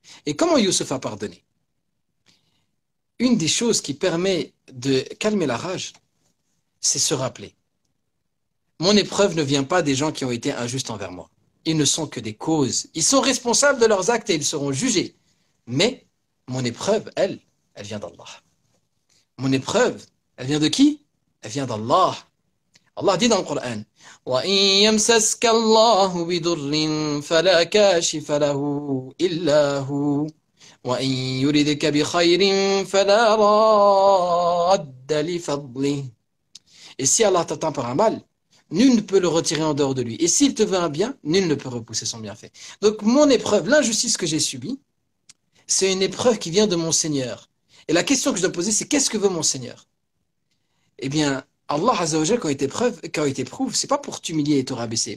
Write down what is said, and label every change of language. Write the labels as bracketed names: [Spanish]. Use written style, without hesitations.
[French] Et comment Youssouf a pardonné? Une des choses qui permet de calmer la rage, c'est se rappeler. Mon épreuve ne vient pas des gens qui ont été injustes envers moi. Ils ne sont que des causes. Ils sont responsables de leurs actes et ils seront jugés. Mais mon épreuve, elle vient d'Allah. Mon épreuve, elle vient de qui? Elle vient d'Allah. Allah dit dans le Coran, [Arabic] وَإِن يَمْسَسْكَ اللَّهُ بِضُرٍّ فَلَا كَاشِفَ لَهُ إِلَّا هُوَ وَإِن يُرِدْكَ بِخَيْرٍ فَلَا رَادَّ لِفَضْلِهِ. [French] Et si Allah t'atteint par un mal, nul ne peut le retirer en dehors de lui. Et s'il te veut un bien, nul ne peut repousser son bienfait. Donc mon épreuve, l'injustice que j'ai subie, c'est une épreuve qui vient de mon Seigneur. Et la question que je dois poser, c'est qu'est-ce que veut mon Seigneur? Eh bien, Allah Azza wa Jalla, quand il t'éprouve, c'est pas pour t'humilier et te rabaisser.